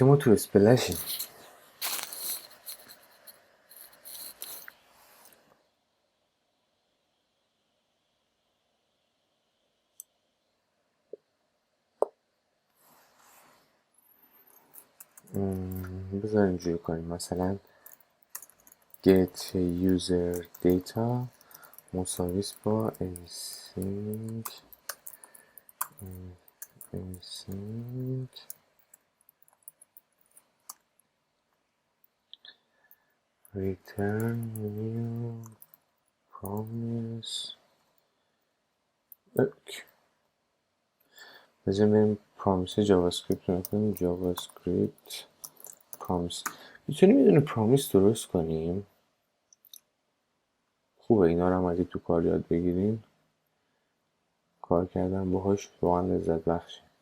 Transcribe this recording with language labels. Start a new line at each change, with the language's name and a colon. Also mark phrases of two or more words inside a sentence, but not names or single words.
Persian: ما تو اسپلشیم. بذار اینجوری کنیم مثلا
English: get user data
Persian: مساویس با
English: async return new promise.
Persian: بذار بریم پرامیس جاوا اسکریپت رو کنیم.
English: JavaScript promise.
Persian: میتونیم یه دونه پرامیس درست کنیم. خوبه اینا رو هم اگه تو کار یاد بگیریم، کار کردن باهاش واقعا لذت بخشه.